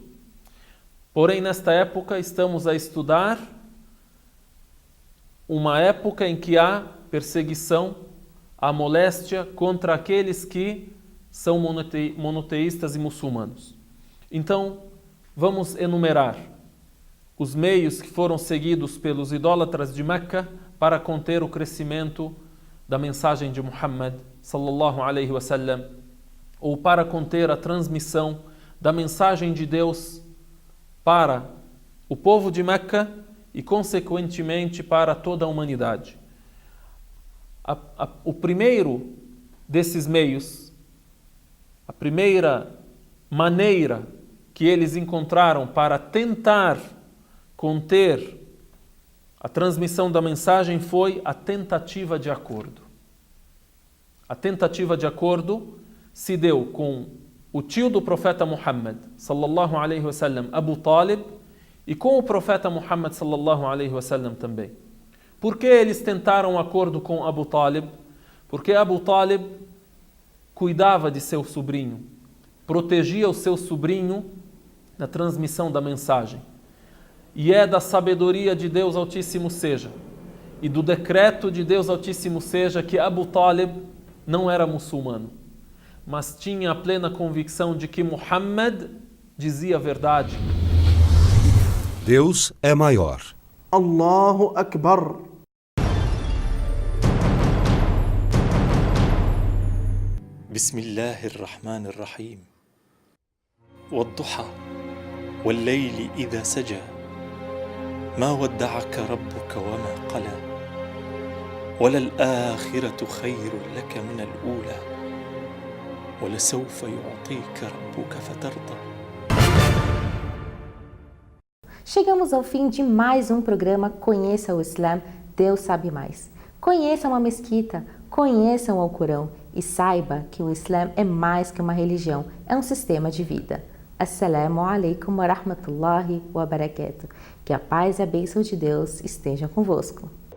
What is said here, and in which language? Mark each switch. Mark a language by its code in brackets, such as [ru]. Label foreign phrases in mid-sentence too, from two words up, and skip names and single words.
[pt] Porém, nesta época estamos a estudar uma época em que há perseguição, há moléstia contra aqueles que são monoteístas e muçulmanos. Então, vamos enumerar os meios que foram seguidos pelos idólatras de Meca para conter o crescimento da mensagem de Muhammad [ar] صلى الله عليه وسلم, [pt] ou para conter a transmissão da mensagem de Deus para o povo de Meca e, consequentemente, para toda a humanidade. O primeiro desses meios, a primeira maneira que eles encontraram para tentar conter a transmissão da mensagem foi a tentativa de acordo. A tentativa de acordo se deu com o tio do profeta Muhammad, [ar] صلى الله عليه وسلم, [pt] Abu Talib, e com o profeta Muhammad, [ar] صلى الله عليه وسلم, [pt] também. Por que eles tentaram um acordo com Abu Talib? Porque Abu Talib cuidava de seu sobrinho, protegia o seu sobrinho na transmissão da mensagem. E é da sabedoria de Deus Altíssimo seja, e do decreto de Deus Altíssimo seja, que Abu Talib não era muçulmano, mas tinha a plena convicção de que Muhammad dizia a verdade. Deus é maior. [ar] الله أكبر. بسم الله الرحمن الرحيم. والضحى والليل إذا سجى ما ودعك ربك وما قلى وللآخرة خير لك من الأولى ولسوف يعطيك ربك فترضى. [pt] Chegamos ao fim de mais um programa Conheça o Islã, Deus Sabe Mais. Conheça uma mesquita, conheça o Alcorão e saiba que o Islã é mais que uma religião, é um sistema de vida. [ar] السلام عليكم ورحمة الله وبركاته. [pt] Que a paz e a bênção de Deus estejam convosco.